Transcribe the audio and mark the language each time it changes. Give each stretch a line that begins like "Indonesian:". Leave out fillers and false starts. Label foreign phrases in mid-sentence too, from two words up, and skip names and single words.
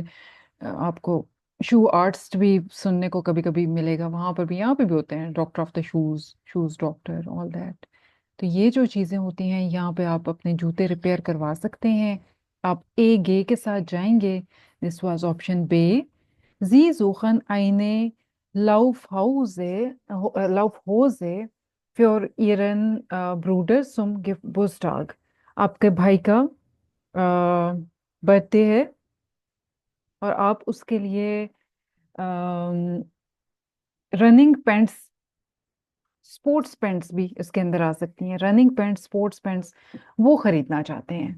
Hindi: आपको शू आर्ट्स भी सुनने को कभी कभी मिलेगा, वहां पर भी, यहाँ पे भी होते हैं,
English: doctor of the shoes, shoes doctor, all that.
Hindi: तो ये जो चीजें होती हैं यहाँ पे, आप अपने जूते रिपेयर करवा सकते हैं। आप ए गे के साथ जाएंगे।
English: this was option B.
German: Sie suchen eine Laufhose für Ihren Bruder zum Geburtstag।
Hindi: आपके भाई का बर्थडे है और आप उसके लिए
English: running pants, sports pants
Hindi: भी इसके अंदर आ सकती हैं,
English: running pants, sports pants
Hindi: वो खरीदना चाहते हैं।